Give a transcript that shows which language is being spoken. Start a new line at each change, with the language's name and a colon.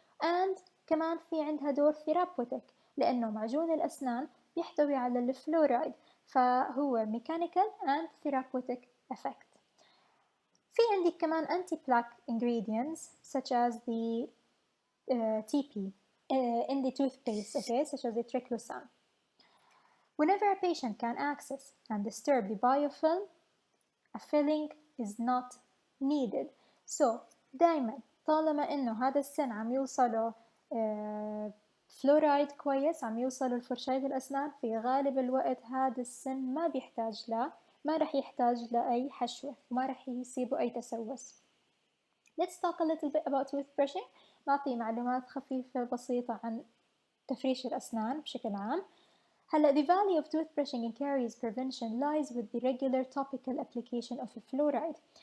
Arabic: and كمان في عندها دور ثيرابوتيك، لأنه معجون الأسنان يحتوي على الفلورايد، فهو
English: mechanical and therapeutic effect.
Arabic: في عندي كمان
English: anti-plaque ingredients such as the TP in the toothpaste, okay, such as the triclosan. Whenever a patient can access and disturb the biofilm, a filling is not needed.
Arabic: So دايما طالما انه هذا السن عم يوصله فلورايد كويس، عم يوصله لفرشاة الأسنان، في غالب الوقت هذا السن ما رح يحتاج لأي حشوة، ما رح يصيبه أي تسوس.
English: Let's talk a little bit about toothbrushing.
Arabic: نعطي معلومات خفيفة بسيطة عن تفريش الأسنان بشكل عام.
English: هلا the value of toothbrushing in caries prevention lies with the regular topical application of fluoride.